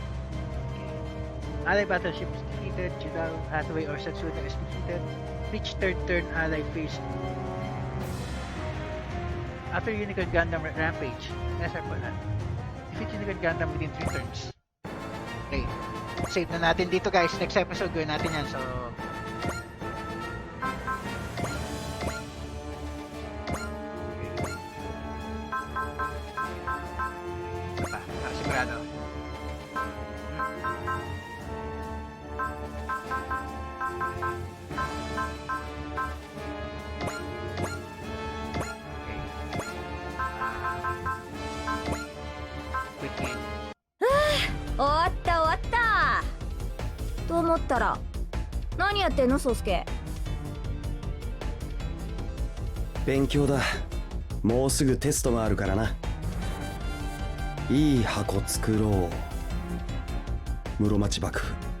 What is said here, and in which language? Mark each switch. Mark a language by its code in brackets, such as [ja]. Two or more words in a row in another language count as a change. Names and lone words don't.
[en] Ally battleship is defeated. Jidao, Hathaway, or Setsuna is defeated. Reach third turn ally phase 2. After Unicorn Gundam Rampage, SR pala. Defeat Unicorn Gundam within 3 turns. [tl] Okay. Save na natin dito guys. Next episode gawin natin yan. So, para sigurado. [en] Quick game. [ja] 終わった終わったと思ったら何やってんの宗介。勉強だ。もうすぐテストがあるからな。いい箱作ろう。室町幕府。